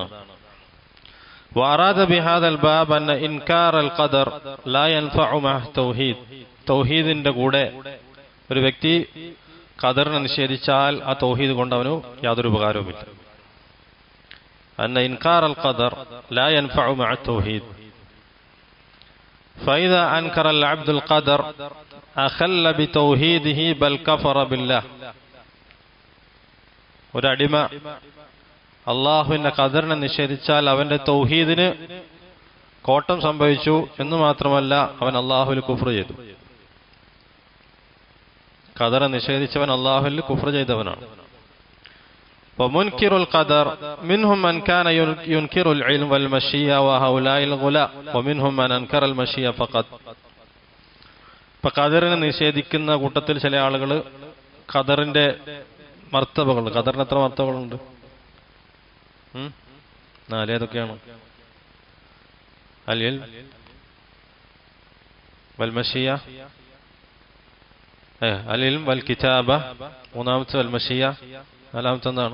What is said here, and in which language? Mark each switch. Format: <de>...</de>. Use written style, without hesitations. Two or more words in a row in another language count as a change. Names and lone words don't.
<ar>وأراد بهذا الباب أن إنكار القدر لا ينفع مع التوحيد.</ar> <ml>തൗഹീദിന്റെ കൂടെ ഒരു വ്യക്തി ഖദറിനെ നിഷേധിച്ചാൽ ആ തൗഹീദ് കൊണ്ട് അവന് യാതൊരു ഉപകാരവുമില്ല.</ml> <ar>أن إنكار القدر لا ينفع مع التوحيد. فإذا أنكر العبد القدر أخل بتوحيده بل كفر بالله.</ar> <ml>ഒരടിമ അള്ളാഹുവിന്റെ ഖദറിനെ നിഷേധിച്ചാൽ അവന്റെ തൗഹീദിന് കോട്ടം സംഭവിച്ചു എന്ന് മാത്രമല്ല, അവൻ അള്ളാഹുവിൽ കുഫ്ർ ചെയ്തു. ഖദറിനെ നിഷേധിച്ചവൻ അള്ളാഹുവിൽ കുഫ്ർ ചെയ്തവനാണ്.</ml> <ar>ومنكر القدر منهم من كان ينكر العلم والمشيئة وهؤلاء الغلاء ومنهم من أنكر المشيئة فقط.</ar> <ml>ഇപ്പൊ ഖദറിനെ നിഷേധിക്കുന്ന കൂട്ടത്തിൽ ചില ആളുകൾ ഖദറിന്റെ മർത്തബകൾ, ഖദറിന് എത്ര മർത്തബകളുണ്ട്? 4. ഏതൊക്കെയാണ്?</ml> <ar>العلم والمشيئة، العلم والكتابة, മൂന്നാമത്തെ والمشيئة,</ar> <ml>നാലാമത്തെ എന്താണ്?</ml>